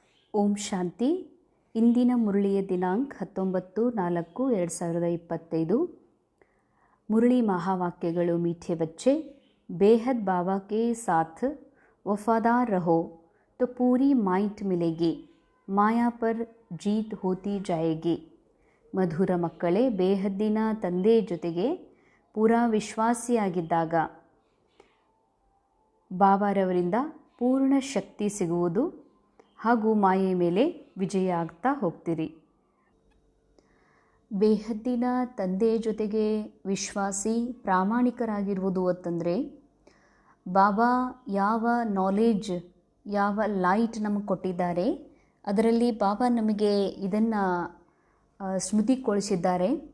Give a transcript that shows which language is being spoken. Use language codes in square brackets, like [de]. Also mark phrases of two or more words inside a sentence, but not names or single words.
[kn] ಓಂ ಶಾಂತಿ. ಇಂದಿನ ಮುರಳಿಯ ದಿನಾಂಕ 19/4/2025. [hi] मुरली महावाक्यಗಳು मीठे बच्चे, बेहद बाबा के साथ वफादार रहो तो पूरी माइट मिलेगी, माया पर जीत होती जाएगी. [kn] ಮಧುರ ಮಕ್ಕಳೇ, ಬೇಹದ್ದಿನ ತಂದೆ ಜೊತೆಗೆ ಪೂರಾ ವಿಶ್ವಾಸಿಯಾಗಿದ್ದಾಗ ಬಾಬಾರವರಿಂದ ಪೂರ್ಣ ಶಕ್ತಿ ಸಿಗುವುದು ಹಾಗೂ ಮಾಯೆ ಮೇಲೆ ವಿಜಯ ಆಗ್ತಾ ಹೋಗ್ತೀರಿ. ಬೇಹದ್ದಿನ ತಂದೆ ಜೊತೆಗೆ ವಿಶ್ವಾಸಿ ಪ್ರಾಮಾಣಿಕರಾಗಿರುವುದು ಅಂತಂದರೆ, ಬಾಬಾ ಯಾವ ನಾಲೆಡ್ಜ್, ಯಾವ ಲೈಟ್ ನಮಗೆ ಕೊಟ್ಟಿದ್ದಾರೆ, ಅದರಲ್ಲಿ ಬಾಬಾ ನಮಗೆ ಇದನ್ನು ಸ್ಮೃತಿಗೊಳಿಸಿದ್ದಾರೆ.